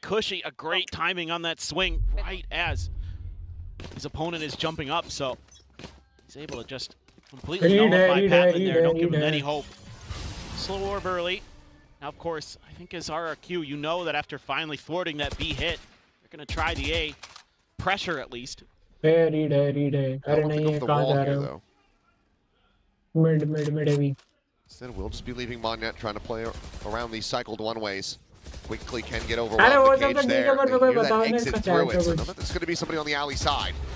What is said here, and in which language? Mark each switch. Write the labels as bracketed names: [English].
[English] Cushy, a great timing on that swing right as his opponent is jumping up, so he's able to just completely nullify Patman there. Don't give him any hope. Slow orb early. Now, of course, I think as Rrq, you know that after finally thwarting that B hit, they're going to try the A. Pressure, at least. Read. [Hindi] अरे नहीं ये कहाँ जा रहे हो? [English] Mid heavy. Instead, we'll just be leaving Monyet trying to play around these cycled one-ways. Quickly can get over the cage there. And hear that exit through it. So know that there's going to be somebody on the alley side.